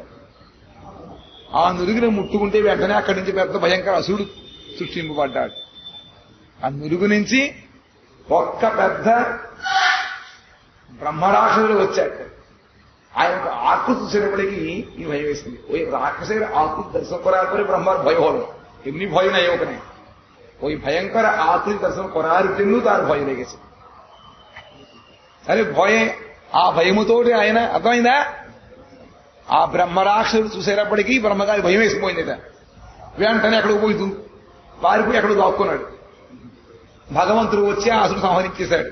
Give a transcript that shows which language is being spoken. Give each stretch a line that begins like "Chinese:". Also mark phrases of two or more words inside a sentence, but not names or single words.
Telugu: ఆ నురుగుని ముట్టుకుంటే వెంటనే అక్కడి నుంచి పెద్ద భయంకర అసురుడు సృష్టింపబడ్డాడు. ఆ నురుగు నుంచి ఒక్క పెద్ద బ్రహ్మరాక్షసుడు వచ్చాడు. ఆయన ఆకృతి చూసేటప్పటికి ఈ భయం వేసింది.
Bangla: ওই রাক্ষসের ఆకృతి দর্শন করার পরে ব্রহ্মার ভয় হল, এমনি ভয় নাই ওখানে, ওই ভয়ঙ্কর আকৃতি দর্শন করার জন্য তার ভয় লেগেছে.
Telugu: అరే భయే ఆ భయముతోటి ఆయన అర్థమైందా, ఆ బ్రహ్మరాక్షసుడు చూసేటప్పటికీ బ్రహ్మగారి భయం వేసిపోయిందిట. వెంటనే ఎక్కడికి పోయి పారిపోయి ఎక్కడికి దాక్కున్నాడు. భగవంతుడు వచ్చి ఆ అసుడు సంహరించేశాడు.